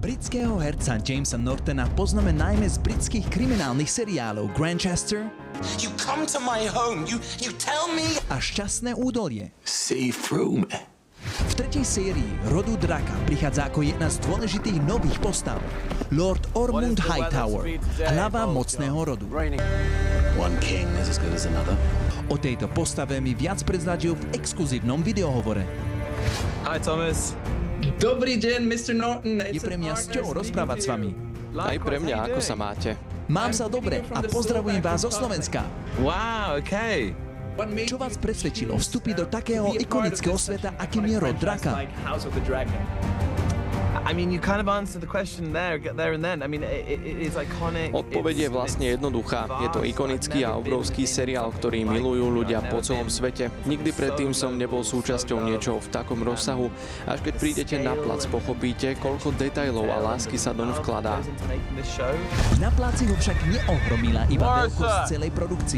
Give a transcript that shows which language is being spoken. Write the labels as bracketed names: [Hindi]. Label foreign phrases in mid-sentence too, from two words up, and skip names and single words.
[Slovak] Britského herca Jamesa Nortona poznáme najmä z britských kriminálnych seriálov Grantchester [English] You come to my home, you tell me... [Slovak] a Šťastné údolie. [English] See through me. [Slovak] V tretej sérii Rodu draka prichádza ako jedna z dôležitých nových postav Lord Ormond Hightower, hlava mocného rodu. [English] One king is as good as another. [Slovak] O tejto postave mi viac prezradil v exkluzívnom videohovore. [English] Hi Thomas. [Slovak] Dobrý deň, Mr. Norton. Je pre mňa cťou rozprávať s vami. Aj pre mňa, ako sa máte? Mám sa dobre a pozdravujem vás zo Slovenska. [English] Wow, okay. [Slovak] Čo vás presvedčilo vstúpiť do takého ikonického sveta, akým je Rod draka? [English] I mean, you kind of answered the question there and then. I mean, it is iconic. [Slovak] Odpoveď je vlastne jednoduchá. Je to ikonický a obrovský seriál, ktorý milujú ľudia po celom svete. Nikdy predtým som nebol súčasťou niečoho v takom rozsahu. Až keď prídete na plac, pochopíte, koľko detailov a lásky sa doň vkladá. Na pláci ho však neohromila iba veľkosť celej produkcie.